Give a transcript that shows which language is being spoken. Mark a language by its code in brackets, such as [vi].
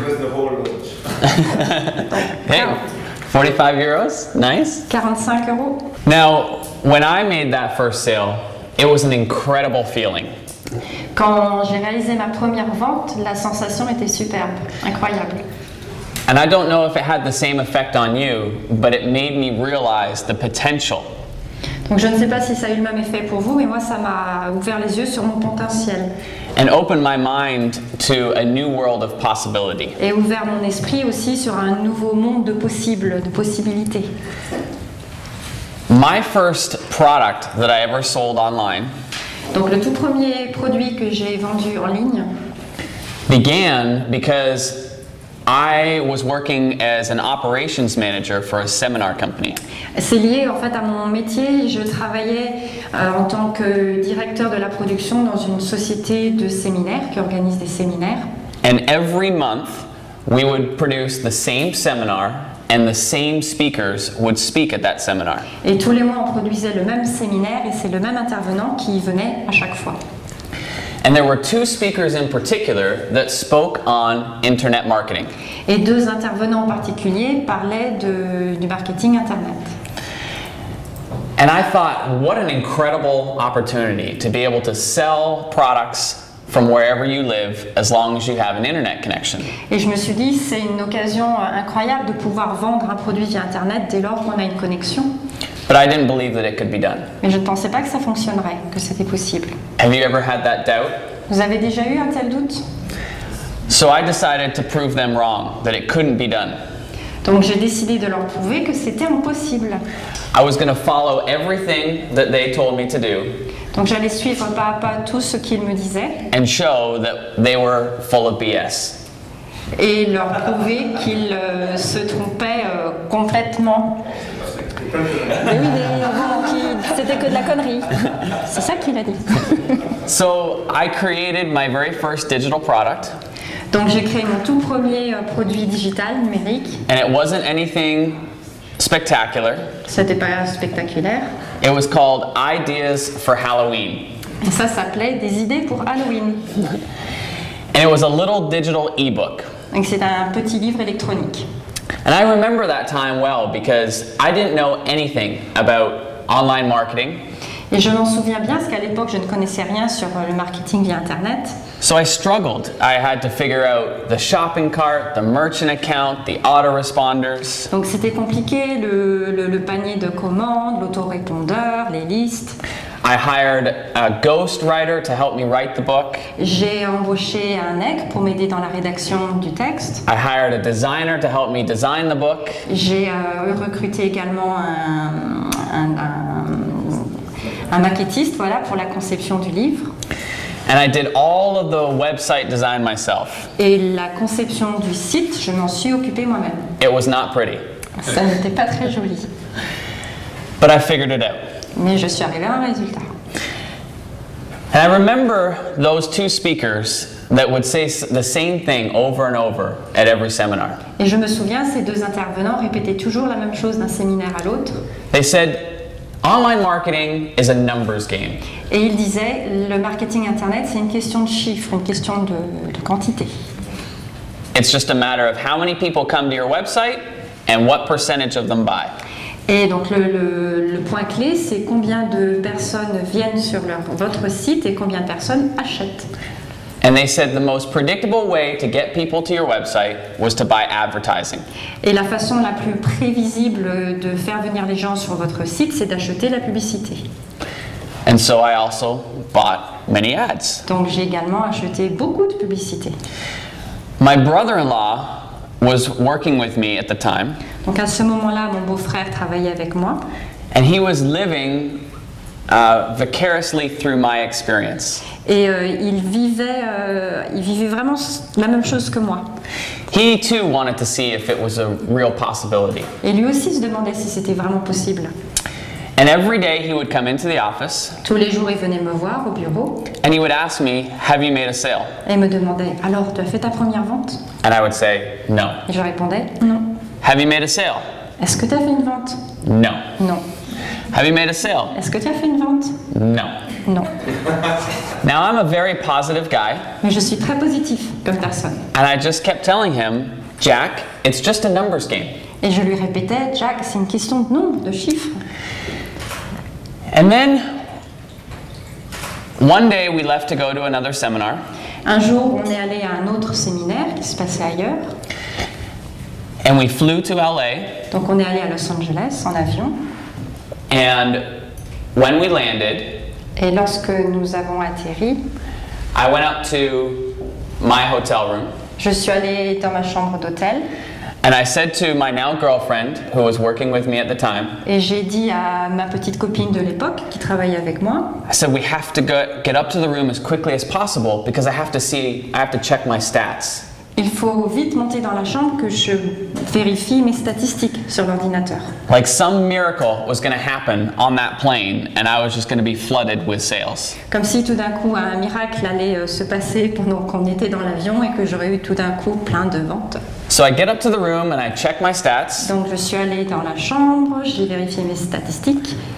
[en] That was the whole launch. Hey, 45 euros, nice. 45 euros. Now, when I made that first sale, it was an incredible feeling. [fr] Quand j'ai réalisé ma première vente, la sensation était superbe, incroyable. [en] And I don't know if it had the same effect on you, but it made me realize the potential. [fr] Donc je ne sais pas si ça a eu le même effet pour vous, mais moi ça m'a ouvert les yeux sur mon potentiel. [en] And opened my mind to a new world of possibility. [fr] Et ouvert mon esprit aussi sur un nouveau monde de possibles, de possibilités. [en] My first product that I ever sold online [fr] Donc le tout premier produit que j'ai vendu en ligne [en] began because I was working as an operations manager for a seminar company. [fr] C'est lié en fait à mon métier. Je travaillais en tant que directeur de la production dans une société de séminaires qui organise des séminaires. [en] And every month we would produce the same seminar and the same speakers would speak at that seminar. [fr] Et tous les mois on produisait le même séminaire et c'est le même intervenant qui venait à chaque fois. [en] And there were two speakers in particular that spoke on internet marketing. [fr] Et deux intervenants en particulier parlaient du marketing internet. [en] And I thought, what an incredible opportunity to be able to sell products from wherever you live as long as you have an internet connection. [fr] Et je me suis dit, c'est une occasion incroyable de pouvoir vendre un produit via internet dès lors qu'on a une connexion. [en] But I didn't believe that it could be done. [fr] Mais je ne pensais pas que ça fonctionnerait, que c'était possible. [en] Have you ever had that doubt? [fr] Vous avez déjà eu un tel doute? [en] So I decided to prove them wrong, that it couldn't be done. [fr] Donc j'ai décidé de leur prouver que c'était impossible. [en] I was going to follow everything that they told me to do. [fr] Donc j'allais suivre pas à pas tout ce qu'ils me disaient. [en] And show that they were full of BS. [fr] Et leur prouver qu'ils se trompaient complètement. Mais oui, c'était que de la connerie. C'est ça qu'il a dit. [en] So I created my very first digital product. [fr] Donc j'ai créé mon tout premier produit digital numérique. [en] And it wasn't anything spectacular. [fr] C'était pas spectaculaire. [en] It was called Ideas for Halloween. [fr] Et ça s'appelait des idées pour Halloween. [en] And it was a little digital ebook. [fr] Donc c'est un petit livre électronique. [en] And I remember that time well because I didn't know anything about online marketing. [fr] Et je m'en souviens bien parce qu'à l'époque je ne connaissais rien sur le marketing via internet. [en] So I struggled. I had to figure out the shopping cart, the merchant account, the autoresponders. [fr] Donc c'était compliqué, le panier de commandes, l'autorépondeur, les listes. [en] I hired a ghostwriter to help me write the book. [fr] J'ai embauché un nec pour m'aider dans la rédaction du texte. [en] I hired a designer to help me design the book. [fr] J'ai recruté également un maquettiste, voilà, pour la conception du livre. [en] And I did all of the website design myself. [fr] Et la conception du site, je m'en suis occupée moi-même. [en] It was not pretty. [fr] Ça n'était pas très joli. [en] But I figured it out. [fr] Mais je suis arrivée à un résultat. [en] And I remember those two speakers that would say the same thing over and over at every seminar. [fr] Et je me souviens, ces deux intervenants répétaient toujours la même chose d'un séminaire à l'autre. [en] They said, online marketing is a numbers game. [fr] Et ils disaient, le marketing internet, c'est une question de chiffres, une question de quantité. [en] It's just a matter of how many people come to your website and what percentage of them buy. [fr] Et donc le point clé, c'est combien de personnes viennent sur votre site et combien de personnes achètent. [en] And they said the most predictable way to get people to your website was to buy advertising. [fr] Et la façon la plus prévisible de faire venir les gens sur votre site, c'est d'acheter la publicité. [en] And so I also bought many ads. [fr] Donc j'ai également acheté beaucoup de publicité. [en] My brother-in-law was working with me at the time. [fr] Donc à ce moment-là, mon beau-frère travaillait avec moi. [en] And he was living vicariously through my experience. [fr] Et il vivait vraiment la même chose que moi. [en] He too wanted to see if it was a real possibility. [fr] Et lui aussi se demandait si c'était vraiment possible. [en] And every day he would come into the office. [fr] Tous les jours, il venait me voir au bureau. [en] And he would ask me, "Have you made a sale?" [fr] Et me demandait, alors tu as fait ta première vente? [en] And I would say, "No." [fr] Et je répondais, non. [en] Have you made a sale? [fr] Est-ce que tu as fait une vente? [en] No. [fr] Non. [en] Have you made a sale? [fr] Est-ce que tu as fait une vente? [en] No. [fr] Non. [en] Now I'm a very positive guy. [fr] Mais je suis très positif comme personne. [en] And I just kept telling him, "Jack, it's just a numbers game." [fr] Et je lui répétais, Jack, c'est une question de nombre, de chiffres. [en] And then one day we left to go to another seminar. [fr] Un jour, on est allé à un autre séminaire qui se passait ailleurs. [en] And we flew to LA. [fr] Donc on est allé à Los Angeles en avion. [en] And when we landed, [fr] Et lorsque nous avons atterri, [en] I went up to my hotel room. [fr] je suis allée dans ma chambre d'hôtel. [en] And I said to my now girlfriend, who was working with me at the time, [fr] Et j'ai dit à ma petite copine de l'époque qui travaillait avec moi, [en] I said, we have to get up to the room as quickly as possible because I have to check my stats. [fr] il faut vite monter dans la chambre que je vérifie mes statistiques sur l'ordinateur. [en] Like some miracle was going to happen on that plane and I was just going to be flooded with sales. [fr] Comme si tout d'un coup un miracle allait se passer pendant qu'on était dans l'avion et que j'aurais eu tout d'un coup plein de ventes. [en] So I get up to the room and I check my stats. [fr] Donc je suis allée dans la chambre, j'ai vérifié mes statistiques.